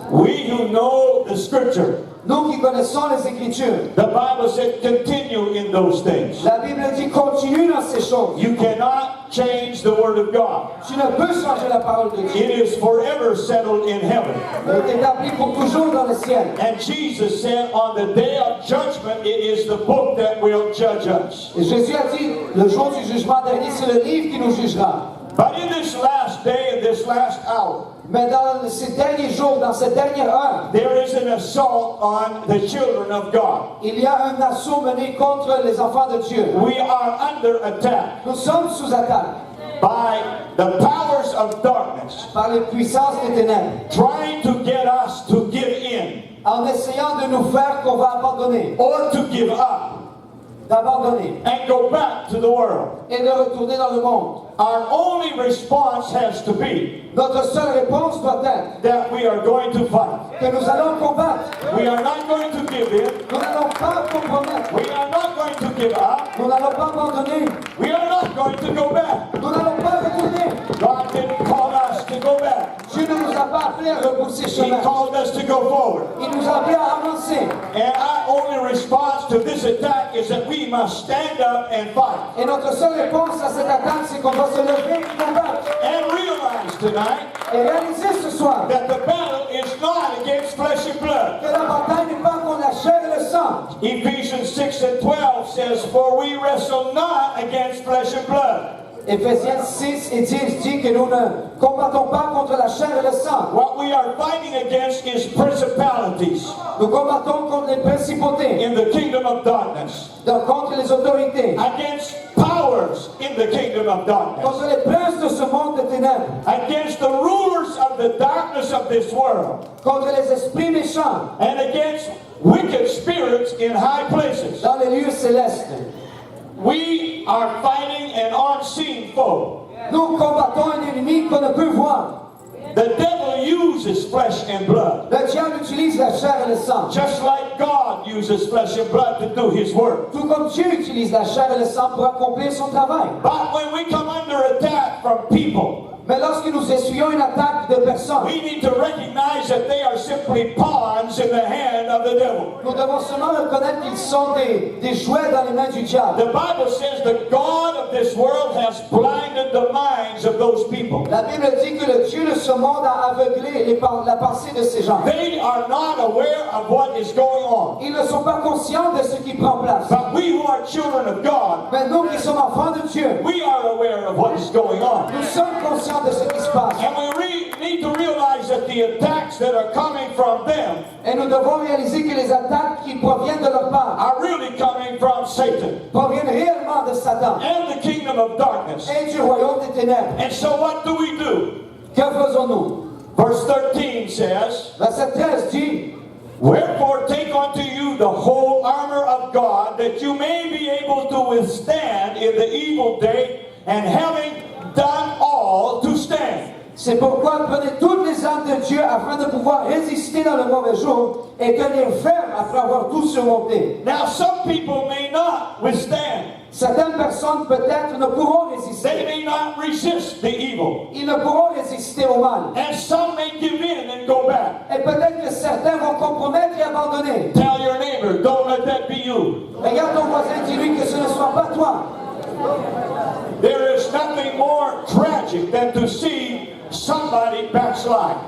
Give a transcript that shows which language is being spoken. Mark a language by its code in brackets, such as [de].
[en] We who know the scripture, [fr] Nous qui connaissons les Écritures, [en] the Bible said continue in those things. [fr] la Bible dit continue dans ces choses. [en] You cannot change the Word of God. [fr] Tu ne peux changer la parole de Dieu. [en] It is forever settled in heaven. [fr] Elle est établie pour toujours dans le ciel. [en] And Jesus said on the day of judgment, it is the book that will judge us. [fr] Et Jésus a dit, le jour du jugement dernier, c'est le livre qui nous jugera. [en] But in this last day and this last hour, [fr] Mais dans ces derniers jours, dans cette dernière heure, [en] there is an assault on the children of God. [fr] il y a un assaut mené contre les enfants de Dieu. [en] We are under attack [fr] Nous sommes sous attaque [en] by the powers of darkness, [fr] par les puissances des ténèbres, [en] trying to get us to give in [fr] en essayant de nous faire qu'on va abandonner, [en] or to give up [fr] d'abandonner [en] and go back to the world. [fr] et de retourner dans le monde. [en] Our only response has to be [fr] Notre seule réponse doit être [en] that we are going to fight. [fr] que nous allons combattre. [en] We are not going to give in. [fr] Nous n'allons pas compromettre. [en] We are not going to give up. [fr] Nous n'allons pas abandonner. [en] We are not going to go back. [fr] Nous n'allons pas retourner. [en] God didn't call us to go back. [fr] Dieu ne nous a pas appelés à repousser [en] He [fr] chemin. [en] called us to go forward. [fr] Il nous a appelés à avancer. [en] And our only response to this attack is that we must stand up and fight. [fr] Et notre seule réponse à cette attaque, c'est qu'on va se lever et combattre. [en] And realize tonight [fr] Et réaliser ce soir [en] that the battle is not against flesh and blood. [fr] que la bataille n'est pas contre la chair et le sang. [en] Ephesians 6 and 12 says, For we wrestle not against flesh and blood. [fr] Éphésiens 6 et 10 dit que nous ne combattons pas contre la chair et le sang. [en] What we are fighting against is principalities [fr] Nous combattons contre les principautés, [en] in the kingdom of darkness, [fr] contre les autorités, [en] against powers in the kingdom of darkness, [fr] contre les princes de ce monde de ténèbres, [en] against the rulers of the darkness of this world, [fr] contre les esprits méchants [en] and against wicked spirits in high places. [fr] dans les lieux célestes. [en] We are fighting an unseen foe. [fr] Nous combattons un ennemi qu'on ne peut voir. [en] The devil uses flesh and blood, [fr] Le diable utilise la chair et le sang. [en] just like God uses flesh and blood to do his work. [fr] Tout comme Dieu utilise la chair et le sang pour accomplir son travail. [en] But when we come under attack from people, [fr] Mais lorsque nous essuyons une attaque de personnes, [en] we need to recognize that they are simply pawns in the hand of the devil. [fr] nous devons seulement reconnaître qu'ils sont des jouets dans les mains du diable. [en] The Bible says the God of this world has blinded the minds of those people. [fr] La Bible dit que le Dieu de ce monde a aveuglé la pensée de ces gens. [en] They are not aware of what is going on. [fr] Ils ne sont pas conscients de ce qui prend place. [en] But we who are children of God, [fr] Mais nous qui sommes enfants de Dieu, [en] we are aware of what is going on. [fr] nous sommes conscients de ce qui se passe. [en] And we need to realize that the attacks that are coming from them [fr] Et nous devons réaliser que les attaques qui proviennent de leur part [en] are really coming from Satan [fr] proviennent réellement de Satan [en] and the kingdom of darkness. [fr] et du royaume des ténèbres. [en] And so what do we do? [fr] Que faisons-nous? [en] Verse 13 says, [fr] Verset 13 dit, [en] Wherefore take unto you the whole armor of God, that you may be able to withstand in the evil day, and having done all to stand. [fr] c'est pourquoi prenez toutes les armes de Dieu afin de pouvoir résister dans le mauvais jour et tenir ferme après avoir tout surmonté. [en] Now some people may not withstand. [fr] Certaines personnes peut-être ne pourront [en] They [fr] résister. [en] may not resist the evil. [fr] Ils ne pourront résister au mal. [en] And some may give in and go back. [fr] Et peut-être que certains vont compromettre et abandonner. [en] Tell your neighbor, don't let that be you. [fr] Regarde ton voisin, dis-lui que ce ne soit pas toi. [en] There is nothing more tragic than to see somebody backslide.